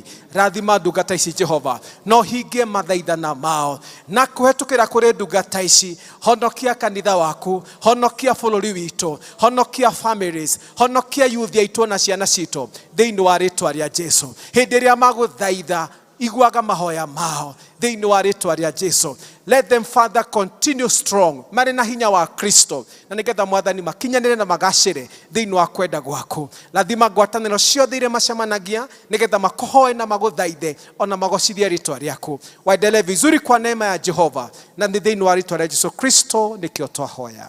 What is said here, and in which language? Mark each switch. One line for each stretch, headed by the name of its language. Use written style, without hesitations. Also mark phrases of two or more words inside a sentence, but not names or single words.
Kikuyu: Lathima ndungata ici Jehova, no hingie mathaithana mao, na kũhetũkĩra kũrĩ ndungata ici, honokia kanitha waku, honokia bũrũri witũ, honokia families, honokia youth aitũ na ciana citũ thĩinĩ wa rĩtwa rĩa Jesu. Hĩndĩ ĩrĩa magũthaitha iguaga mahoya mao thĩinĩ wa rĩtwa rĩa Jesu.
English: Let them Father continue strong,
Kikuyu: marĩ na hinya wa Kristo, na nĩgetha mwathani makinyanĩre na magacĩre thĩinĩ wa kwenda gwaku. Lathima ngwatanĩro ciothe iria macemanagia nĩgetha makũhoe na magũthaithe ona magocithie rĩtwa rĩaku.
Swahili: Waendelee vizuri kwa neema ya
Kikuyu: Jehova, na thĩinĩ wa rĩtwa rĩa Jesu Kristo nĩkĩo twahoya.